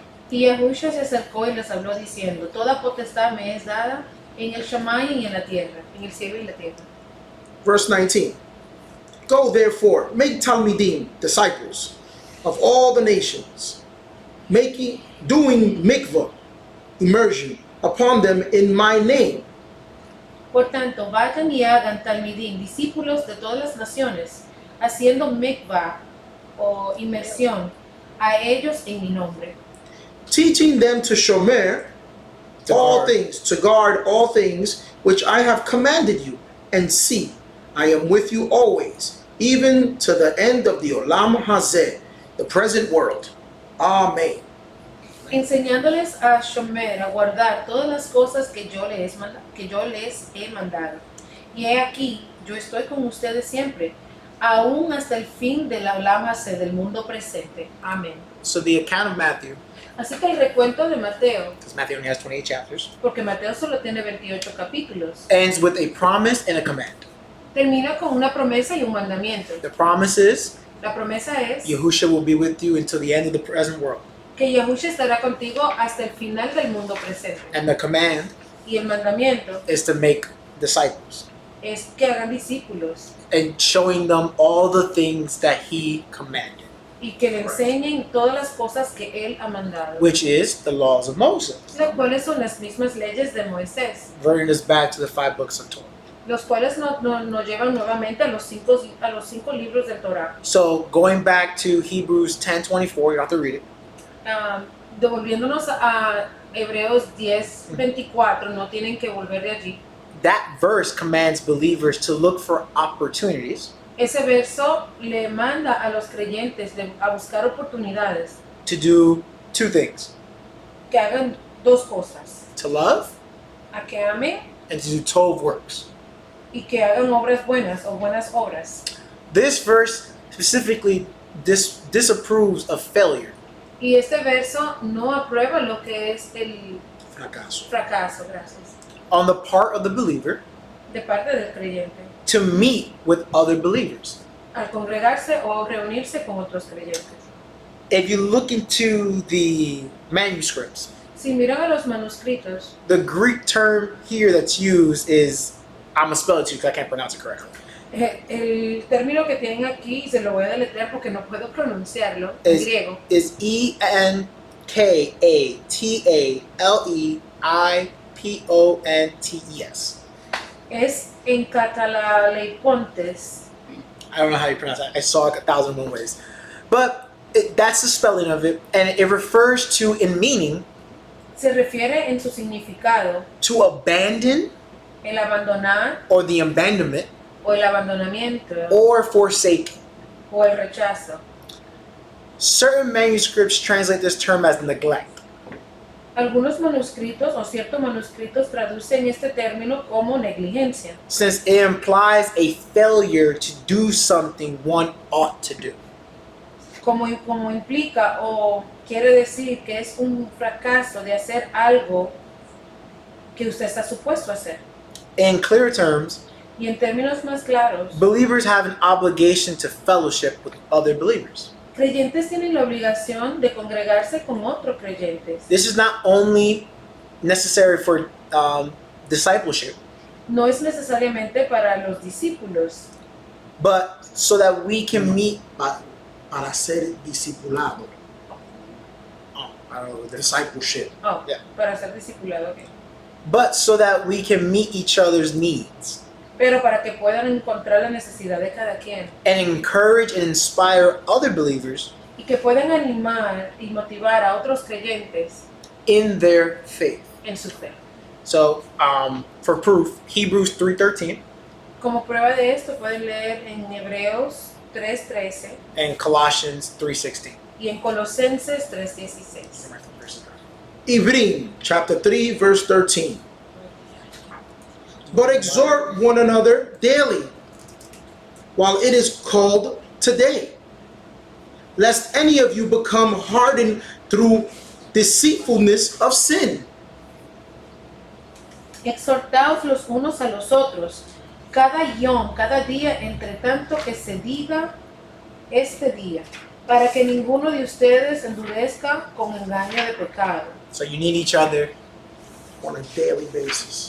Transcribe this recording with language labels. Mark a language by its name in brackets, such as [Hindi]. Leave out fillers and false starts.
[Spanish] Y Yahusha se acercó y les habló diciendo, toda potestad me es dada en el Shammai y en la tierra, en el cielo y la tierra. [English] Verse 19. Go therefore, make Talmidim, disciples, of all the nations, doing mikvah, immersion, upon them in my name. [Spanish] Por tanto, vayan y hagan talmidim, discípulos de todas las naciones, haciendo mikvah o inmersión a ellos en mi nombre. [English] Teaching them to shomer all things, to guard all things which I have commanded you. And see, I am with you always, even to the end of the Olam Hazeh, the present world. Amen. [Spanish] Enseñándoles a shomer, a guardar todas las cosas que yo les he mandado. Y he aquí, yo estoy con ustedes siempre, aún hasta el fin de la Olam Hazeh, del mundo presente. Amén. [English] So the account of Matthew, [Spanish] Así que el recuento de Mateo, [English] because Matthew only has 28 chapters, [Spanish] porque Mateo solo tiene 28 capítulos, [English] ends with a promise and a command. [Spanish] termina con una promesa y un mandamiento. [English] The promise is [Spanish] La promesa es [English] Yahushua will be with you until the end of the present world. [Spanish] que Yahusha estará contigo hasta el final del mundo presente. [English] And the command [Spanish] Y el mandamiento [English] is to make disciples [Spanish] es que hagan discípulos [English] and showing them all the things that he commanded, [Spanish] y que le enseñen todas las cosas que él ha mandado, [English] which is the laws of Moses. [Spanish] las cuales son las mismas leyes de Moisés, [English] Bringing us back to the 5 books of Torah. [Spanish] los cuales nos llevan nuevamente a los cinco libros del Torah. [English] So going back to Hebrews 10:24, you don't have to read it. [Spanish] Devolviéndonos a Hebreos 10:24, no tienen que volver de allí. [English] That verse commands believers to look for opportunities [Spanish] Ese verso le manda a los creyentes a buscar oportunidades, [English] to do 2 things: [Spanish] que hagan dos cosas, [English] to love [Spanish] a que amen [English] and to do 12 works. [Spanish] y que hagan obras buenas o buenas obras. [English] This verse specifically disapproves of failure. [Spanish] Y este verso no aprueba lo que es el Fracaso. fracaso, gracias, [English] On the part of the believer [Spanish] de parte del creyente, [English] to meet with other believers. [Spanish] al congregarse o reunirse con otros creyentes. [English] If you look into the manuscripts, [Spanish] Si miran a los manuscritos, [English] the Greek term here that's used is, I'm going to spell it to you because I can't pronounce it correctly, [Spanish] el término que tienen aquí, se lo voy a deletrear porque no puedo pronunciarlo en griego, [English] is Enkatalepontes. [Spanish] es encataleipontes. [English] I don't know how you pronounce that. I saw it 1,001 ways. But that's the spelling of it, and it refers to, in meaning, [Spanish] Se refiere en su significado [English] to abandon [Spanish] el abandonar [English] or the abandonment [Spanish] o el abandonamiento [English] or forsake. [Spanish] o el rechazo. [English] Certain manuscripts translate this term as neglect. [Spanish] Algunos manuscritos o ciertos manuscritos traducen este término como negligencia, [English] Since it implies a failure to do something one ought to do. [Spanish] como implica o quiere decir que es un fracaso de hacer algo que usted está supuesto a hacer. [English] In clear terms, [Spanish] Y en términos más claros, [English] believers have an obligation to fellowship with other believers. [Spanish] creyentes tienen la obligación de congregarse con otros creyentes. [English] This is not only necessary for discipleship, [Spanish] No es necesariamente para los discípulos, [English] but so that we can meet. [Spanish] Para ser discipulado. [English] I don't know, Discipleship. Yeah. [Spanish] para ser discipulado, ok. [English] But so that we can meet each other's needs [Spanish] Pero para que puedan encontrar la necesidad de cada quien [English] and encourage and inspire other believers [Spanish] y que puedan animar y motivar a otros creyentes [English] in their faith. [Spanish] en su fe. [English] So, for proof, Hebrews 3:13 [Spanish] Como prueba de esto pueden leer en Hebreos 3:13 [English] and Colossians 3:16. [Spanish] y en Colosenses 3:16. [English] Ivrim, chapter 3, verse 13. But exhort one another daily, while it is called today, lest any of you become hardened through deceitfulness of sin. [Spanish] Exhortaos los unos a los otros, cada día, entre tanto que se diga este día, para que ninguno de ustedes endurezca con engaño de pecado. [English] So you need each other. On a daily basis.